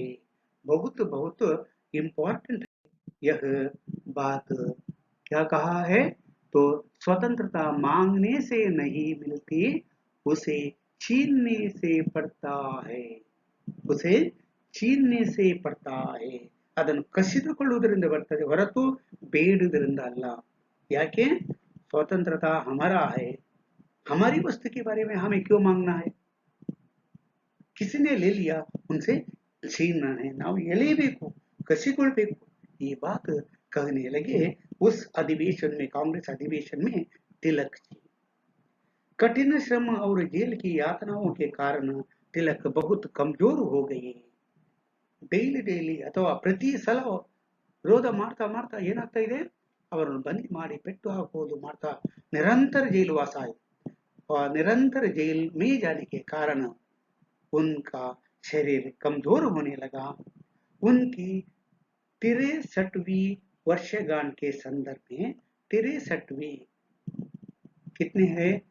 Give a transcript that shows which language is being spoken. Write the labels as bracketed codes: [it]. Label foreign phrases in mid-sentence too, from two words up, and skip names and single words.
[hi] बहुत बहुत इम्पोर्टेंट यह बात। क्या कहा है, तो स्वतंत्रता मांगने से नहीं मिलती, उसे छीनने से पड़ता है, उसे छीनने से पड़ता है, [kn] ಅದನ್ನು ಕಸಿದುಕೊಳ್ಳುವುದರಿಂದ ಬರ್ತದೆ ಹೊರತು ಬೇಡುವುದರಿಂದ ಅಲ್ಲ. ಯಾಕೆ? [hi] स्वतंत्रता हमारा है, हमारी वस्तु के बारे में हमें क्यों मांगना है? किसी ने ले लिया, उनसे छीनना है, [kn] ನಾವು ಎಳೆಯಬೇಕು, ಕಸಿಗೊಳ್ಬೇಕು. [hi] ये बात कहने लगे उस अधिवेशन में, कांग्रेस अधिवेशन में तिलक जी. कठिन श्रम और जेल की यातनाओं के कारण तिलक बहुत कमजोर हो गए. [kn] ಡೈಲಿ ಅಥವಾ ಪ್ರತಿ ಸಲ ವಿರೋಧ ಮಾಡ್ತಾ ಮಾಡ್ತಾ ಏನಾಗ್ತಾ ಇದೆ, ಅವರನ್ನು ಬಂದಿ ಮಾಡಿ ಪೆಟ್ಟು ಹಾಕುವುದು ಮಾಡ್ತಾ [hi] निरंतर जेलवास आए. और निरंतर जेल में जाने के कारण उनका शरीर कमजोर होने लगा. उनकी 63वीं वर्षगांठ के संदर्भ में, 63वीं कितने हैं?